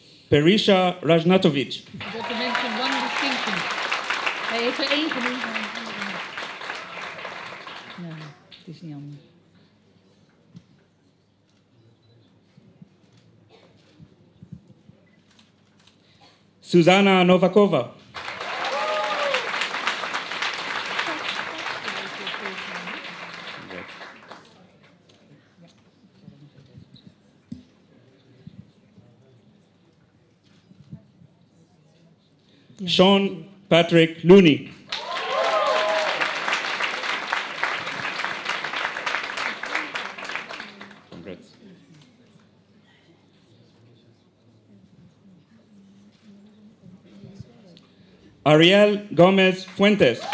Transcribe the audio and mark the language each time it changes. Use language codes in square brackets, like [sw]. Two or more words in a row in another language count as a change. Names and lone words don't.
[en] Perisha Rajnatovic. I forgot to mention one distinction. [nl] Hij heeft er één genoemd. Nee, het is niet anders. [en] Susanna Novakova. Sean Patrick Looney. Congrats. Ariel Gomez Fuentes.